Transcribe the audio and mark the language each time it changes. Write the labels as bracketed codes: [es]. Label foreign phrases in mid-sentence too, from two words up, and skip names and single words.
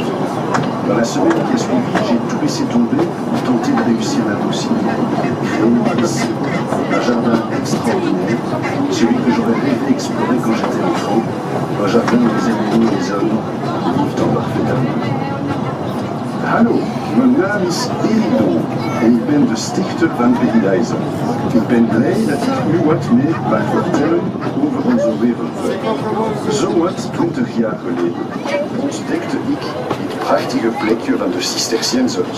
[fr] Dans la semaine qui a suivi, j'ai tout laissé tomber pour tenter de réussir l'impossible. Créer ici un jardin extraordinaire, celui que j'aurais rêvé explorer quand j'étais enfant, un jardin où les animaux et les hommes vivent en parfait harmonie. [nl] Hallo, mijn naam is Erik Dombe en ik ben de stichter van Paradisa. Ik ben blij dat ik u wat meer mag vertellen over onze wereldweg. Zowat 20 jaar geleden ontdekte ik dit prachtige plekje van de Cisterciënsers.